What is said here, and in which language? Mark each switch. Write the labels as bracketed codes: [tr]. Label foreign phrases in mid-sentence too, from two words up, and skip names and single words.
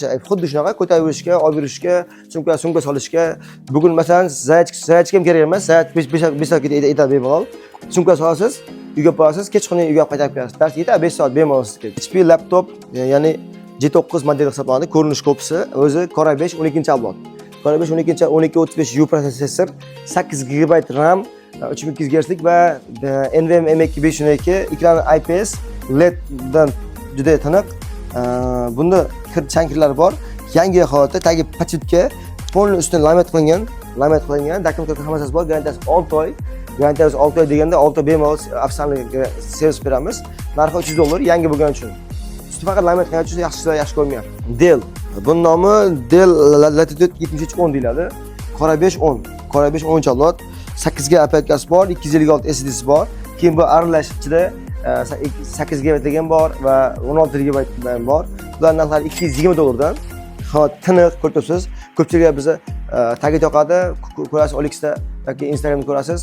[uz] Xuddi shunaqa ko'tarib yurishga, olib yurishga, sumka solishga. Bugun masalan zaryadka ham kerak emas. Zaryad 5 soat yetadi bemalol. Sumka solasiz, uyga borasiz, kechqurun uyga qaytarib kelasiz. Dars yetadi 5 soat bemalol sizga. HP laptop, ya'ni G9 model hisoblanadi. Ko'rinish kopisi o'zi Core i5 12-avlod. Core i5 1235U protsessor, 8 GB RAM, 3200 Hz lik va NVMe 512, ekrani IPS LED dan juda tiniq. Bunda chankirlar bor. Yangi holatda tagi pachetka polni ustidan laminat qilingan, dokumentlar hammasi bor. Garantiyasi 6 oy. Garantiyasi 6 oy deganda 6 oy bemalol afsonaviy servis beramiz. Narxi $300 yangi bo'lgani uchun. Usti faqat laminat qilingan uchun yaxshi ko'rmayapti. Dell. Buning nomi Dell Latitude 7310 deyiladi. Core i5 10. Core i5 10-avlod. 8 ga operating bor, 256 SSD'si bor. Keyin bu aralash ichida 8 GB ham bor va 16 GB ham bor. Bular narxlari $220 dan. Tiniq ko'ribsiz. Ko'pchilik bizni tagi yoqadi, ko'rasiz OLXda yoki Instagramda ko'rasiz.